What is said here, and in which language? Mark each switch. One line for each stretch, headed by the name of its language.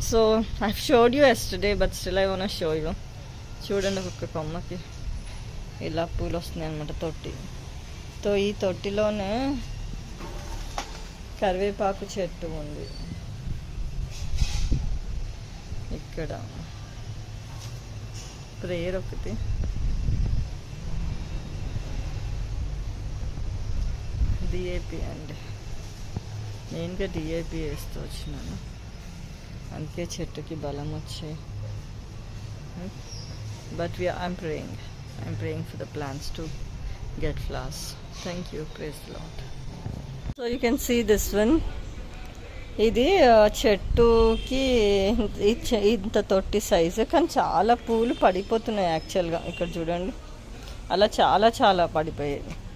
English: So I've showed you yesterday, but still I want to show you.
Telugu: చూడండి ఒక్క కొమ్మకి ఇలా పూలు వస్తున్నాయి అన్నమాట. ఈ తొట్టిలోనే కరివేపాకు చెట్టు ఉంది. ఇక్కడ ప్రేయర్ ఒకటి, డిఏపి అండి. మెయిన్గా డిఏపి వేస్తూ వచ్చినాను, అందుకే చెట్టుకి బలం వచ్చాయి.
English: But I'm praying for the plants to get flowers. Thank you, praise the Lord. So you can see this one.
Telugu: ఇది చెట్టుకి ఇంత తొట్టి సైజు, కానీ చాలా పూలు పడిపోతున్నాయి యాక్చువల్గా. ఇక్కడ చూడండి, అలా చాలా చాలా పడిపోయాయి.